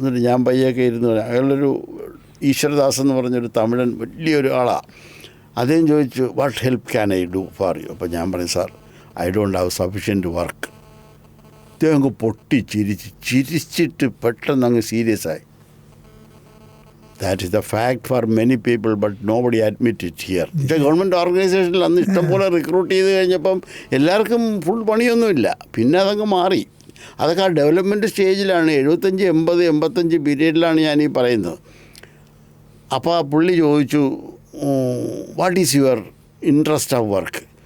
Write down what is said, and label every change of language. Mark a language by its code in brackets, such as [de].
[ml] എന്നിട്ട് ഞാൻ പയ്യൊക്കെ ഇരുന്ന്, അയാളൊരു ഈശ്വരദാസ് എന്ന് പറഞ്ഞൊരു തമിഴൻ വലിയൊരു ആളാണ്. അദ്ദേഹം ചോദിച്ചു, [en] What help can I do for you? [ml] അപ്പോൾ ഞാൻ പറഞ്ഞു, [en] Sir I don't have sufficient work. [ml] അദ്ദേഹം അങ്ങ് പൊട്ടി ചിരിച്ചിട്ട് പെട്ടെന്ന് അങ്ങ് സീരിയസ് ആയി. [en] That is the fact for many people, but nobody admit it here. [ml] Government ഓർഗനൈസേഷനിൽ അന്ന് ഇഷ്ടംപോലെ റിക്രൂട്ട് ചെയ്ത് കഴിഞ്ഞപ്പം എല്ലാവർക്കും ഫുൾ പണിയൊന്നുമില്ല. പിന്നെ അതങ്ങ് മാറി. അതൊക്കെ ആ ഡെവലപ്മെൻറ്റ് സ്റ്റേജിലാണ്. 75, 80, 85 പീരീഡിലാണ് ഞാനീ പറയുന്നത്. അപ്പോൾ ആ പുള്ളി ചോദിച്ചു, [en] What is your interest of work?